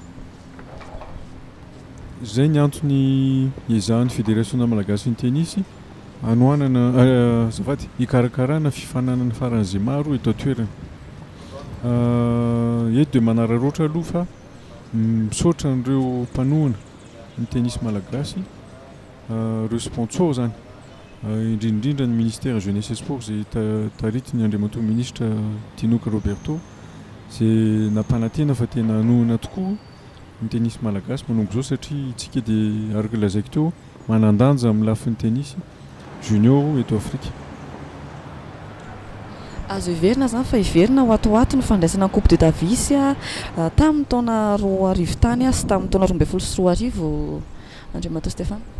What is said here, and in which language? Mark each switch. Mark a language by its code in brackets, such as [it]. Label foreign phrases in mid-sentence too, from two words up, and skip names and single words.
[mg] Zay ny antony izahan'ny fédération malagasy ny tennis anoanana zavady ikarakarana fifananana faran'izay maro eto an-toerana. Eto dia manararoatra aloha fa misaotra an'ireo mpanohana ny tennis malagasy, ireo sponsor zany, indrindrindra ny [fr] ministère jeunesse et sport [mg] izay taritiny andriamatoa ministre Tinoka Roberto izay nampanantena fa tena anohana tokoa ny tennis malagasy manomboka izao satria itsika dia araka lazaiko teo manandanja amin'ny lafin'ny tennis junior eto Afrika. Azo iverina zany fa iverina ho atoato ny fandraisana Coupe de Davis tamin'ny taona 2000 tany sy tamin'ny taona 2013 Andriamatoa Stéphane.